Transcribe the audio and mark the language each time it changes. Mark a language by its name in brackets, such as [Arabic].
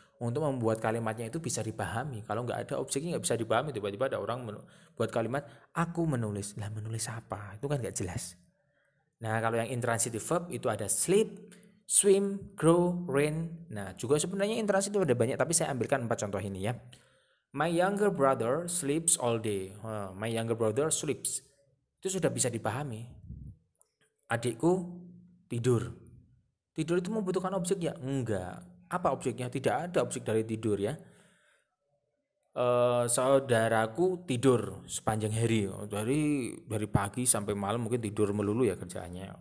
[Indonesian] Untuk membuat kalimatnya itu bisa dipahami. Kalau nggak ada objeknya nggak bisa dipahami. Tiba-tiba ada orang buat kalimat aku menulis. Lah, menulis apa? Itu kan nggak jelas. Nah, kalau yang intransitive verb itu ada sleep, swim, grow, rain. Nah, juga sebenarnya intransitive ada banyak, tapi saya ambilkan 4 contoh ini ya. [English] My younger brother sleeps all day. My younger brother sleeps. [Indonesian] Itu sudah bisa dipahami. Adikku tidur. Tidur itu membutuhkan objek ya? Enggak. Apa objeknya? Tidak ada objek dari tidur ya. Saudaraku tidur sepanjang hari. Dari pagi sampai malam mungkin tidur melulu ya kerjaannya.